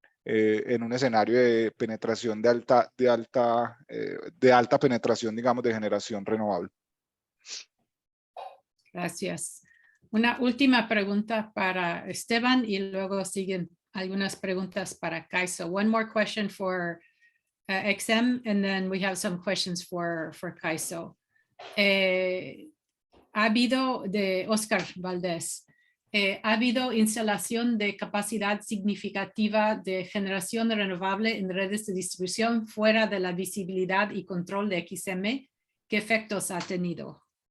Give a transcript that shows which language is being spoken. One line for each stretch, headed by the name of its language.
Spanish: En un escenario de penetración de alta penetración, digamos, de generación renovable. Gracias. Una última pregunta para Esteban y luego siguen algunas preguntas para CAISO.
English: One more question for XM and then we have some questions for CAISO.
Spanish: Ha habido, de Oscar Valdés, ha habido instalación de capacidad significativa de generación renovable en redes de distribución fuera de la visibilidad y control de XM. ¿Qué efectos ha tenido?